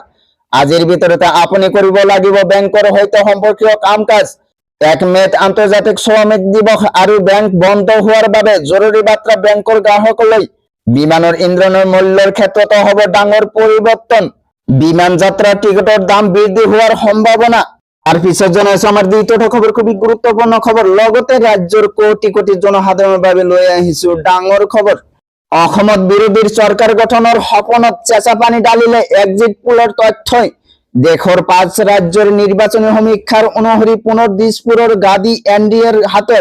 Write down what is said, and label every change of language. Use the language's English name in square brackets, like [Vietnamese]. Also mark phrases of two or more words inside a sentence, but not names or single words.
[Assamese] আজিৰ ভিতৰতে আপুনি কৰিব লাগিব বেংকৰ সৈতে সম্পৰ্কীয় কাম কাজ। 1 মেত আন্তৰ্জাতিক শ্ৰমিক দিৱস আৰু বেংক বন্ধ হোৱাৰ বাবে জৰুৰী বাৰ্তা বেংকৰ গ্ৰাহকলৈ। বিমানৰ ইন্ধনৰ মূল্যৰ ক্ষেত্ৰতো হ'ব ডাঙৰ পৰিৱৰ্তন। বিমান যাত্ৰাৰ টিকটৰ দাম বৃদ্ধি হোৱাৰ সম্ভাৱনা। [Bangla] আর [Assamese] পিছত জনাইছো [Bangla] আমার দ্বিতীয়টা খবর খুবই গুরুত্বপূর্ণ খবর। [Assamese] লগতে রাজ্যৰ কোটি কোটি জনসাধাৰণৰ বাবে লৈ আহিছো ডাঙৰ খবৰ। অসমত বিৰোধীৰ চৰকাৰ গঠনৰ সপোনত চেঁচা পানী ঢালিলে এক্সিট পোলৰ তথ্যই। দেশৰ 5 ৰাজ্যৰ নিৰ্বাচনী সমীক্ষাৰ অনুসৰি পুনৰ দিছপুৰৰ গাদী এনডিএৰ হাতত।